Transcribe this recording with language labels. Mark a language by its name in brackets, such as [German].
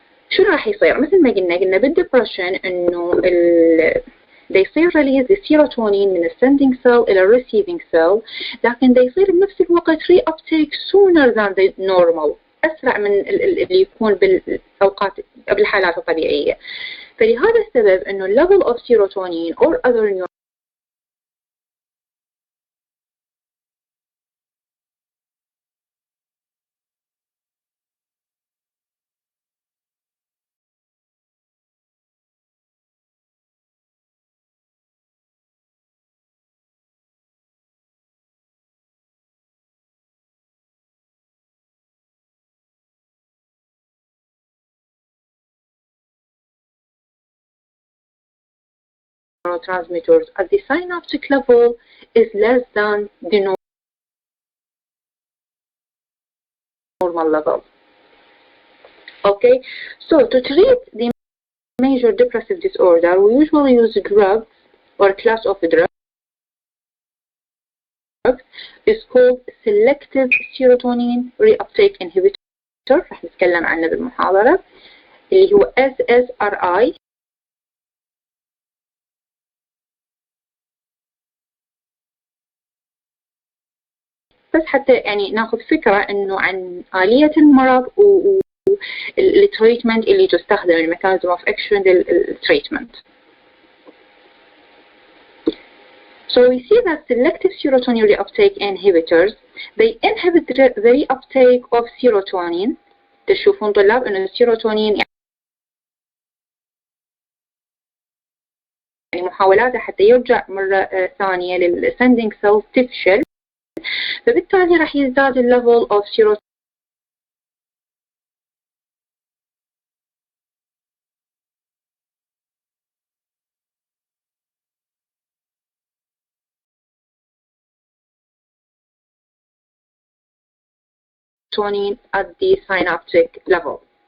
[Arabic] شنو راح يصير؟ مثل ما قلنا بالديبرشن انه [English] they [Arabic] يصير [English] release the serotonin [Arabic] من السندنج [English] cell [Arabic] إلى الريسيفنج cell، لكن they يصير بنفس الوقت [English] reuptake sooner than the normal، [Arabic] أسرع من اللي يكون بالأوقات بالحالات الطبيعية. فلهذا السبب إنه [English] level of serotonin or other neurotransmitters at the synaptic level is less than the normal level. Okay, so to treat the major depressive disorder, we usually use drugs or a class of drugs is called selective serotonin reuptake inhibitor. [Arabic] راح نتكلم عنه بالمحاضرة اللي هو SSRI. بس حتى يعني ناخذ فكرة انه عن آلية المرض والتريتمنت اللي تستخدم الميكانيزم اوف اكشن للتريتمنت. [English] So we see that selective serotonin reuptake inhibitors they inhibit the reuptake of serotonin. [Arabic] تشوفون طلاب انه السيروتونين يعني محاولاته حتى يرجع مرة ثانية للسندنج سيلز تفشل، فبالتالي راح يزداد الليفل اوف سيروتونين [English] at the synaptic level.